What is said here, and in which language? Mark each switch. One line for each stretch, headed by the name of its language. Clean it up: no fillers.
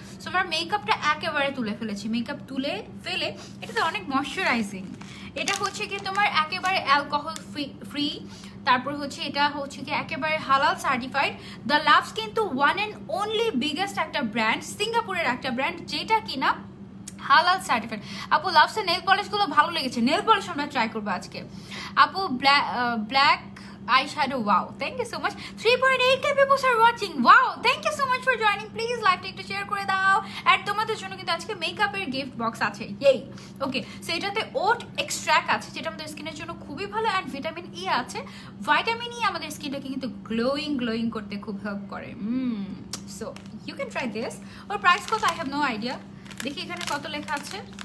Bangla: So আমার মেকআপটা একেবারে তুলে ফেলেছি। মেকআপ তুলে ফেলে এটাতে অনেক ময়শ্চারাইজিং। এটা হচ্ছে কি তোমার একেবারে অ্যালকোহল ফ্রি। তারপর হচ্ছে এটা হচ্ছে কি একেবারে হালাল সার্টিফাইড। দ্য লাভস কিন্তু
English: one and only biggest
Bangla: একটা ব্র্যান্ড, সিঙ্গাপুরের একটা ব্র্যান্ড, যেটা কিনা হালাল সার্টিফাইড। আপু লাভসের নেল পলিশগুলো ভালো লেগেছে। নেল পলিশ আমরা ট্রাই করবো আজকে।
English: আপু black eyeshadow, wow, thank you so much. 3.8k people are watching, wow, thank you so much for joining.
Bangla: Please লাইভটা একটু শেয়ার করে দাও। আর তোমাদের জন্য কিন্তু আজকে মেকআপের গিফট বক্স আছে, ইয়েই। ওকে, সো এটাতে ওট এক্সট্র্যাক্ট আছে, যেটা আমাদের স্কিনের জন্য খুবই ভালো। অ্যান্ড ভিটামিন ই আছে। ভিটামিন ই আমাদের স্কিনটাকে কিন্তু গ্লোয়িং করতে খুব হেল্প করে।
English: So you can try this.
Bangla: Or price কত
English: I have no idea.
Bangla: দেখি এখানে কত লেখা আছে।